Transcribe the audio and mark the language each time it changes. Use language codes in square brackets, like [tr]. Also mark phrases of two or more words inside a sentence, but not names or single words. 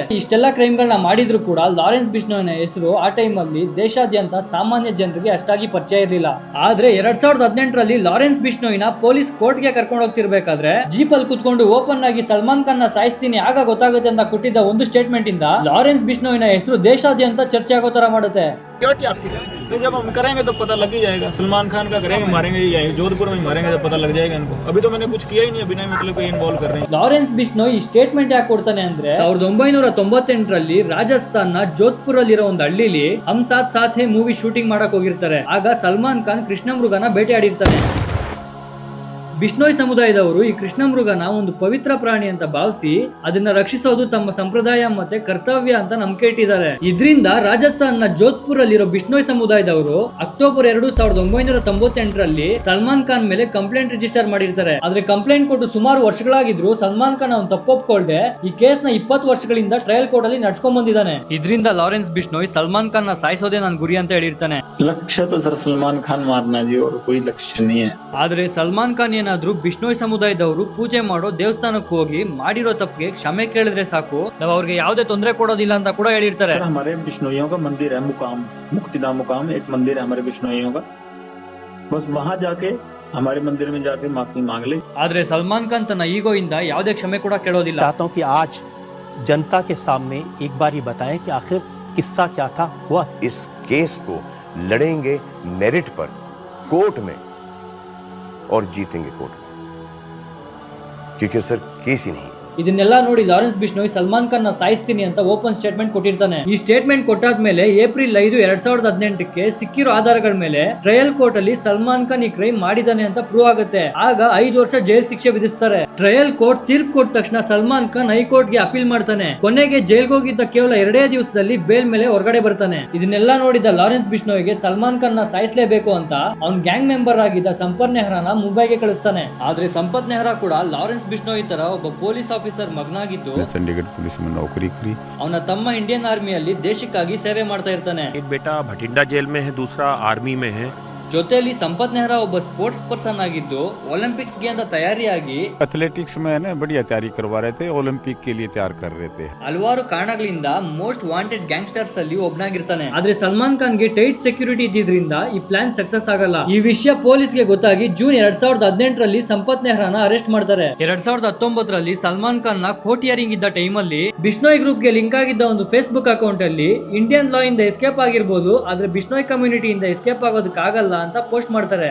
[kn] ಇಷ್ಟೆಲ್ಲ ಕ್ರೈಮ್ ಗಳನ್ನ ಮಾಡಿದ್ರು ಕೂಡ ಲಾರೆನ್ಸ್ ಬಿಷ್ಣೋಯ್ನ ಹೆಸರು ಆ ಟೈಮ್ ಅಲ್ಲಿ ದೇಶಾದ್ಯಂತ ಸಾಮಾನ್ಯ ಜನರಿಗೆ ಅಷ್ಟಾಗಿ ಪರಿಚಯ ಇರಲಿಲ್ಲ. ಆದ್ರೆ 2018ರಲ್ಲಿ ಲಾರೆನ್ಸ್ ಬಿಷ್ಣೋಯ್ನ [en] police court [kn] ಗೆ ಕರ್ಕೊಂಡು ಹೋಗ್ತಿರ್ಬೇಕಾದ್ರೆ ಜೀಪ್ ಅಲ್ಲಿ ಕುತ್ಕೊಂಡು ಓಪನ್ ಆಗಿ ಸಲ್ಮಾನ್ ಖಾನ್ ನ ಸಾಯಿಸ್ತೀನಿ ಆಗ ಗೊತ್ತಾಗುತ್ತೆ ಅಂತ ಕೊಟ್ಟಿದ್ದ ಒಂದು ಸ್ಟೇಟ್ಮೆಂಟ್ ಇಂದ ಲಾರೆನ್ಸ್ ಬಿಷ್ಣೋಯ್ನ ಹೆಸರು ದೇಶಾದ್ಯಂತ ಚರ್ಚೆ ಆಗೋ ತರ ಮಾಡುತ್ತೆ. [hi] जब हम करेंगे तो पता लग ही जाएगा. सलमान खान का करेंगे, मारेंगे, जोधपुर में मारेंगे तो पता लग जाएगा इनको. अभी तो मैंने कुछ किया ही नहीं, बिना मतलब को इन्वॉल्व कर रहे हैं. [kn] ಲಾರೆನ್ಸ್ ಬಿಷ್ಣೋಯ್ ಈ ಸ್ಟೇಟ್ಮೆಂಟ್ ಯಾಕೆ ಕೊಡ್ತಾನೆ ಅಂದ್ರೆ 1998ರಲ್ಲಿ ರಾಜಸ್ಥಾನ್ ನ ಜೋಧ್ಪುರ್ ಅಲ್ಲಿರೋ ಒಂದು ಹಳ್ಳಿಲಿ ಹಮ್ ಸಾಥ್ ಸಾಥ್ ಹೇ [en] movie shooting [kn] ಮಾಡಕ್ ಹೋಗಿರ್ತಾರೆ. ಆಗ ಸಲ್ಮಾನ್ ಖಾನ್ ಕೃಷ್ಣ ಮೃಗನ ಬೇಟೆಯಾಡಿರ್ತಾನೆ. ಬಿಷ್ಣೋಯ್ ಸಮುದಾಯದವರು ಈ ಕೃಷ್ಣ ಮೃಗನ ಒಂದು ಪವಿತ್ರ ಪ್ರಾಣಿ ಅಂತ ಭಾವಿಸಿ ಅದನ್ನ ರಕ್ಷಿಸೋದು ತಮ್ಮ ಸಂಪ್ರದಾಯ ಮತ್ತೆ ಕರ್ತವ್ಯ ಅಂತ ನಂಬಿಕೆ ಇಟ್ಟಿದ್ದಾರೆ. ಇದರಿಂದ ರಾಜಸ್ಥಾನ್ ನ ಜೋಧ್ಪುರ್ ಅಲ್ಲಿರೋ ಬಿಷ್ಣೋಯ್ ಸಮುದಾಯದವರು ಅಕ್ಟೋಬರ್ 2, 1998ರಲ್ಲಿ ಸಲ್ಮಾನ್ ಖಾನ್ ಮೇಲೆ [en] complaint register [kn] ಮಾಡಿರ್ತಾರೆ. ಆದ್ರೆ ಕಂಪ್ಲೇಂಟ್ ಕೊಟ್ಟು ಸುಮಾರು ವರ್ಷಗಳಾಗಿದ್ರು ಸಲ್ಮಾನ್ ಖಾನ್ ಅವನ್ ತಪ್ಪೊಪ್ಕೊಳ್ದೆ ಈ ಕೇಸ್ ನ 20 ವರ್ಷಗಳಿಂದ [en] trial court [kn] ಅಲ್ಲಿ ನಡ್ಸ್ಕೊಂಡ್ ಬಂದಿದ್ದಾನೆ. ಇದರಿಂದ ಲಾರೆನ್ಸ್ ಬಿಷ್ಣೋಯ್ ಸಲ್ಮಾನ್ ಖಾನ್ ನ ಸಾಯಿಸೋದೇ ನನ್ನ ಗುರಿ ಅಂತ ಹೇಳಿರ್ತಾನೆ. [hi] लक्ष्य तो सर सलमान खान मारना जी और कोई लक्ष्य नहीं है. [kn] ಆದ್ರೆ ಸಲ್ಮಾನ್ ಖಾನ್ ಏನಾದ್ರೂ ಬಿಷ್ಣೋಯ್ ಸಮುದಾಯದವರು ಪೂಜೆ ಮಾಡೋ ದೇವಸ್ಥಾನಕ್ಕೆ ಹೋಗಿ ಮಾಡಿರೋ ತಪ್ಪಿಗೆ ಕ್ಷಮೆ ಕೇಳಿದ್ರೆ ಸಾಕು, ನಾವು ಅವ್ರಿಗೆ ಯಾವುದೇ ತೊಂದರೆ ಕೊಡೋದಿಲ್ಲ ಅಂತ ಕೂಡ ಹೇಳಿರ್ತಾರೆ. [hi] हमारे बिश्नोइयों का मंदिर है मुकाम, मुक्तिधाम मुकाम एक मंदिर है हमारे बिश्नोइयों का. बस वहाँ जाके हमारे मंदिर में जाके माफी मांग ले. [kn] ಆದ್ರೆ ಸಲ್ಮಾನ್ ಖಾನ್ ತನ್ನ ಈಗೋ ಇಂದ ಯಾವುದೇ ಕ್ಷಮೆ ಕೂಡ ಕೇಳೋದಿಲ್ಲ. [hi] चाहता हूं कि आज जनता के सामने एक बार ये बताएं कि आखिर किस्सा क्या था, हुआ. इस केस को लड़ेंगे मेरिट पर कोर्ट में और जीतेंगे कोर्ट में, क्योंकि सर केस ही नहीं [kn] ಇದನ್ನೆಲ್ಲ ನೋಡಿ ಲಾರೆನ್ಸ್ ಬಿಷ್ಣೋಯ್ ಸಲ್ಮಾನ್ ಖಾನ್ ನ ಸಾಯಿಸ್ತೀನಿ ಅಂತ [en] open statement [kn] ಕೊಟ್ಟಿರ್ತಾನೆ. ಈ ಸ್ಟೇಟ್ಮೆಂಟ್ ಕೊಟ್ಟಾದ್ಮೇಲೆ ಏಪ್ರಿಲ್ 5, 2018ಕ್ಕೆ ಸಿಕ್ಕಿರೋ ಆಧಾರಗಳ ಮೇಲೆ [en] trial court [kn] ಅಲ್ಲಿ ಸಲ್ಮಾನ್ ಖಾನ್ ಈ ಕ್ರೈಮ್ ಮಾಡಿದಾನೆ ಅಂತ ಪ್ರೂವ್ ಆಗುತ್ತೆ. ಆಗ 5 ವರ್ಷ ಜೈಲ್ ಶಿಕ್ಷೆ ವಿಧಿಸ್ತಾರೆ. [en] trial court [kn] ತೀರ್ಪು ಕೊಟ್ಟ ತಕ್ಷಣ ಸಲ್ಮಾನ್ ಖಾನ್ ಹೈಕೋರ್ಟ್ ಗೆ ಅಪೀಲ್ ಮಾಡ್ತಾನೆ. ಕೊನೆಗೆ ಜೈಲ್ಗೆ ಹೋಗಿದ್ದ ಕೇವಲ 2 ದಿವಸದಲ್ಲಿ ಬೇಲ್ ಮೇಲೆ ಹೊರಗಡೆ ಬರ್ತಾನೆ. ಇದನ್ನೆಲ್ಲ ನೋಡಿದ ಲಾರೆನ್ಸ್ ಬಿಷ್ಣೋಯ್ಗೆ ಸಲ್ಮಾನ್ ಖಾನ್ ನ ಸಾಯಿಸಲೇಬೇಕು ಅಂತ ಅವ್ನ್ [en] gang member [kn] ಆಗಿದ್ದ ಸಂಪತ್ ನೆಹ್ರಾನ ಮುಂಬೈಗೆ ಕಳಿಸ್ತಾನೆ. ಆದ್ರೆ ಸಂಪತ್ ನೆಹ್ರಾ ಕೂಡ ಲಾರೆನ್ಸ್ ಬಿಷ್ಣೋಯ್ ತರ ಒಬ್ಬ [en] police officer [kn] ಮಗನಾಗಿದ್ದು [hi] चंडीगढ़ पुलिस में नौकरी करी. [kn] ಅವನ ತಮ್ಮ [en] Indian armyಯಲ್ಲಿ [kn] ದೇಶಕ್ಕಾಗಿ ಸೇವೆ ಮಾಡ್ತಾ ಇರ್ತಾನೆ. [hi] एक बेटा भटिंडा जेल में है, दूसरा आर्मी में है. [kn] ಜೊತೆಯಲ್ಲಿ ಸಂಪತ್ ನೆಹ್ರಾ ಒಬ್ಬ [en] sports person [kn] ಆಗಿದ್ದು ಒಲಿಂಪಿಕ್ಸ್ ಗೆ ಅಂತ ತಯಾರಿಯಾಗಿ [hi] एथलेटिक्स में है ना बढ़िया तैयारी करवा रहे थे, ओलंपिक के लिए तैयार कर रहे थे. [kn] ಹಲವಾರು ಕಾರಣಗಳಿಂದ [en] most wanted gangsters [kn] ಅಲ್ಲಿ ಒಬ್ನಾಗಿರ್ತಾನೆ. ಆದ್ರೆ ಸಲ್ಮಾನ್ ಖಾನ್ ಗೆ [en] tight security [kn] ಇದ್ದಿದ್ರಿಂದ ಈ ಪ್ಲಾನ್ ಸಕ್ಸಸ್ ಆಗಲ್ಲ. ಈ ವಿಷಯ ಪೊಲೀಸ್ ಗೆ ಗೊತ್ತಾಗಿ ಜೂನ್ 2018ರಲ್ಲಿ ಸಂಪತ್ ನೆಹ್ರಾನ ಅರೆಸ್ಟ್ ಮಾಡ್ತಾರೆ. 2019ರಲ್ಲಿ ಸಲ್ಮಾನ್ ಖಾನ್ ನ [en] court hearing [kn] ಇದ್ದ ಟೈಮ್ ಅಲ್ಲಿ ಬಿಷ್ಣೋಯ್ ಗ್ರೂಪ್ ಗೆ ಲಿಂಕ್ ಆಗಿದ್ದ ಒಂದು ಫೇಸ್ಬುಕ್ ಅಕೌಂಟ್ ಅಲ್ಲಿ [en] Indian law [kn] ಇಂದ ಎಸ್ಕೇಪ್ ಆಗಿರ್ಬೋದು, ಆದ್ರೆ ಬಿಷ್ಣೋಯ್ ಕಮ್ಯುನಿಟಿ ಇಂದ ಎಸ್ಕೇಪ್ ಆಗೋದಕ್ಕಾಗಲ್ಲ ಅಂತ ಪೋಸ್ಟ್ ಮಾಡ್ತಾರೆ.